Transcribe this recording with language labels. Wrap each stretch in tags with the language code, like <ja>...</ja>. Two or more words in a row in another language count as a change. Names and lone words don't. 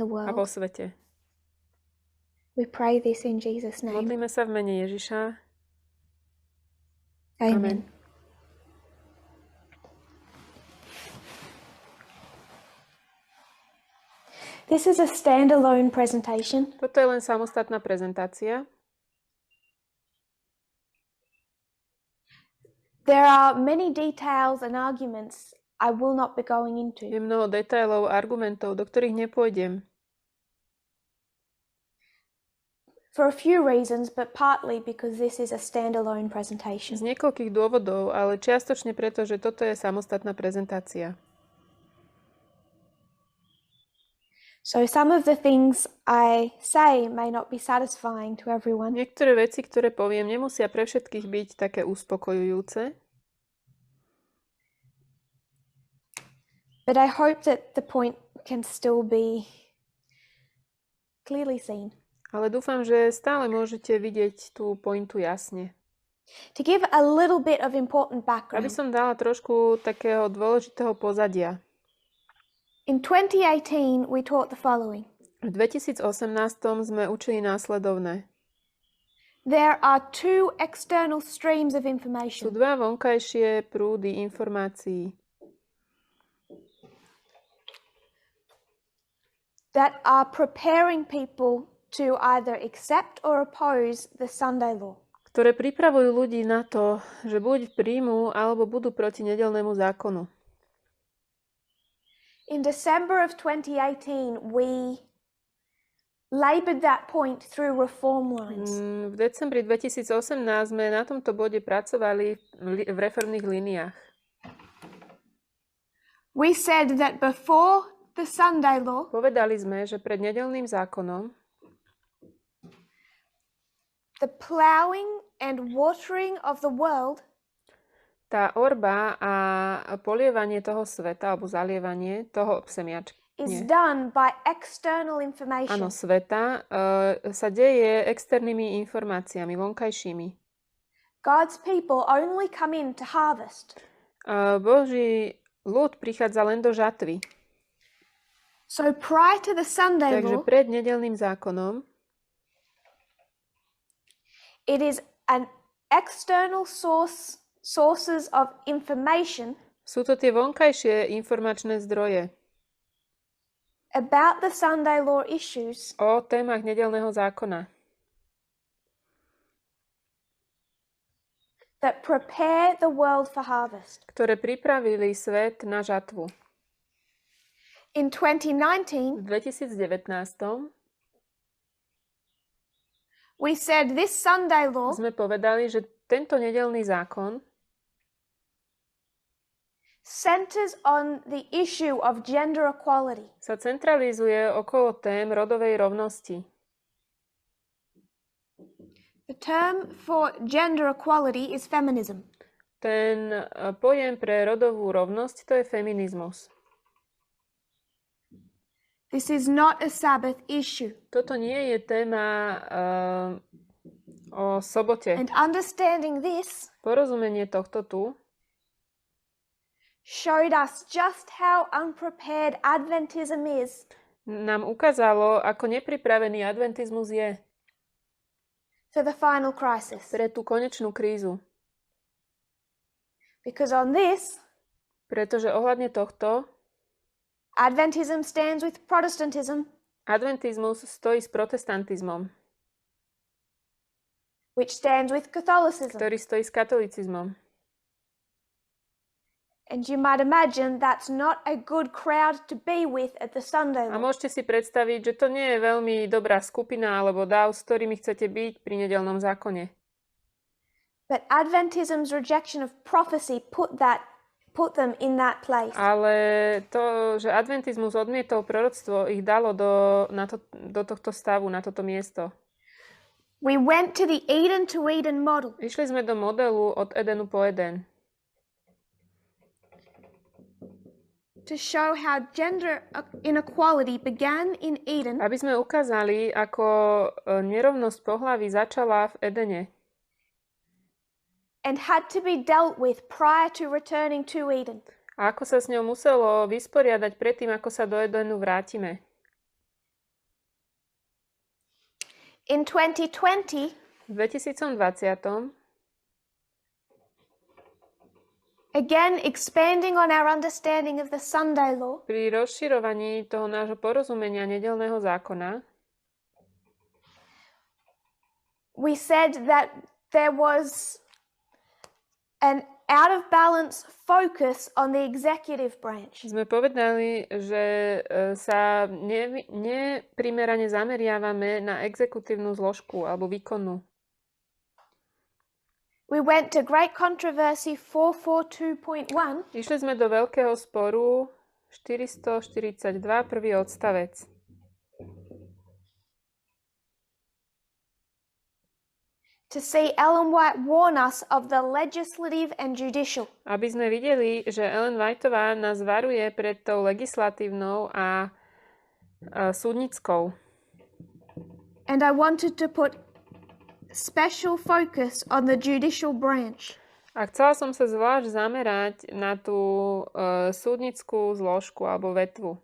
<en>a world.</en> <sk>vo svete.</sk> <en>We pray this in Jesus' name.</en> <sk>Modlíme sa v mene Ježiša.</sk> <en>Amen. This is a standalone presentation.</en> <sk>Toto je len samostatná prezentácia.</sk> <en>There are many details and arguments I will not be going into.</en> <sk>Je mnoho detailov a argumentov, do ktorých nepôjdem.</sk> <en>For a few reasons, but partly because this is a standalone presentation.</en> <sk>Z niekoľkých dôvodov, ale čiastočne preto, že toto je samostatná prezentácia.</sk> <en>So some of the things I say may not be satisfying to everyone.</en> <sk>Niektoré veci, ktoré poviem, nemusia pre všetkých byť také uspokojujúce.</sk> <en>But I hope that the point can still be clearly seen.</en> <sk>Ale dúfam, že stále môžete vidieť tú pointu jasne.</sk> <en>To give a little bit of important</en> <sk>Aby</sk> <en>background.</en> <sk>som dala trošku takého dôležitého pozadia.</sk> <en>In 2018, we taught the following.</en> <sk>V 2018 sme učili následovné.</sk> <en>There are two external streams of</en> <sk>Sú</sk> <en>information.</en> <sk>dva vonkajšie prúdy informácií,</sk> <en>That are preparing people to either accept or oppose the Sunday law.</en> <sk>ktoré pripravujú ľudí na to, že buď príjmu, alebo budú proti nedeľnému zákonu.</sk> <en>In December of 2018, we labored that point through reform lines.</en> <sk>V decembri 2018 sme na tomto bode pracovali v reformných líniách.</sk> <en>We said that before the Sunday law,</en> <sk>Povedali sme, že pred nedeľným zákonom</sk> <en>the ploughing and watering of the world</en> <sk>tá orba a polievanie toho sveta, alebo zalievanie toho semiačka,</sk> <en>is done by external information.</en> <sk>áno, sveta, sa deje externými informáciami, vonkajšími.</sk> <en>God's people only come in to harvest.</en> <sk>Boží ľud prichádza len do žatvy.</sk> <en>So prior to the Sunday</en> <sk>Takže</sk> <en>law,</en> <sk>pred nedeľným zákonom</sk> <en>it is an external sources of information</en> <sk>sú to tie vonkajšie informačné zdroje</sk> <en>about the Sunday law issues</en> <sk>o témach nedeľného zákona,</sk> <en>that prepare the world for harvest.</en> <sk>ktoré pripravili svet na žatvu.</sk> <en>In 2019,</en> <sk>V 2019</sk> <en>we said this Sunday law</en> <sk>sme povedali, že tento nedeľný zákon</sk> <en>centers on the issue of gender equality.</en> <sk>sa centralizuje okolo tém rodovej rovnosti.</sk> <en>The term for gender equality is feminism.</en> <sk>Ten pojem pre rodovú rovnosť to je feminizmus.</sk> <en>This is not a Sabbath issue.</en> <sk>Toto nie je téma o sobote.</sk> <en>And understanding this</en> <sk>Porozumenie tohto tu</sk> <en>showed us just how unprepared Adventism is</en> <sk>nám ukázalo, ako nepripravený adventizmus je</sk> <en>for the final crisis.</en> <sk>pre tú konečnú krízu.</sk> <en>Because on this,</en> <sk>Pretože ohľadne tohto</sk> <en>Adventism stands with Protestantism,</en> <sk>adventizmus stojí s protestantizmom,</sk> <en>which stands with Catholicism.</en> <sk>ktorý stojí s katolicizmom.</sk> <en>And you might imagine that's not a good crowd to be with at the Sunday</en> <sk>A</sk> <en>law.</en> <sk>môžete si predstaviť, že to nie je veľmi dobrá skupina alebo dáv, s ktorými chcete byť pri nedeľnom zákone.</sk> <en>But Adventism's rejection of prophecy put them in that place.</en> <sk>Ale to, že adventizmus odmietol proroctvo, ich dalo do tohto stavu, na toto miesto.</sk> <en>We went to the Eden to Eden model</en> <sk>Išli sme do modelu od Edenu po Eden,</sk> <en>to show how gender inequality began in Eden</en> <sk>aby sme ukázali, ako nerovnosť pohlaví začala v Edene</sk> <en>and had to be dealt with prior to returning to Eden.</en> <sk>a ako sa s ňou muselo vysporiadať predtým, ako sa do Edenu vrátime.</sk> <en>In 2020,</en> <sk>V 2020</sk> <en>again expanding on our understanding of the Sunday law,</en> <sk>pri rozširovaní toho nášho porozumenia nedeľného zákona</sk> <en>we said that there was an out of balance focus on the executive branch.</en> <sk>sme povedali, že sa neprimerane zameriavame na exekutívnu zložku alebo výkonnú.</sk> <en>We went to Great Controversy 442.1</en> <sk>Išli sme do veľkého sporu 442, prvý odstavec.</sk> <en>to see Ellen White warn us of the legislative and judicial.</en> <sk>Aby sme videli, že Ellen Whiteová nás varuje pred tou legislatívnou a súdnickou.</sk> <en>And I wanted to put special focus on the judicial branch.</en> <sk>A chcela som sa zvlášť zamerať na tú súdnickú zložku alebo vetvu.</sk>